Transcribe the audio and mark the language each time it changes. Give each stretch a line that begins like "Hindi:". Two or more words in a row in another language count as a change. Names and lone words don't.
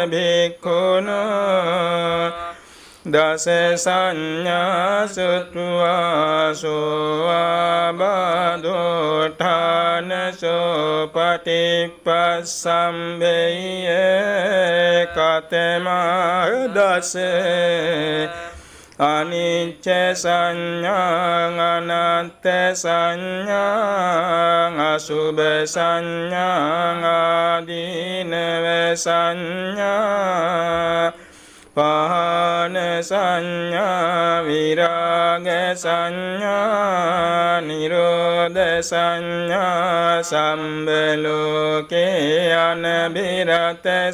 Pali: භික්ඛුනෝ දස සංඥා සුත්වා සෝවාබාධෝ ඨානසෝ පටිපස්සම්බෙය්‍ය කතමා දස අනිච්ච සංඥාං අනත්ථ සංඥාං අසුභ සංඥාං ආදීනව සංඥා පහන සංඥා විරාග සංඥා නිරෝධ සංඥා සම්බලෝකේ අනබිරත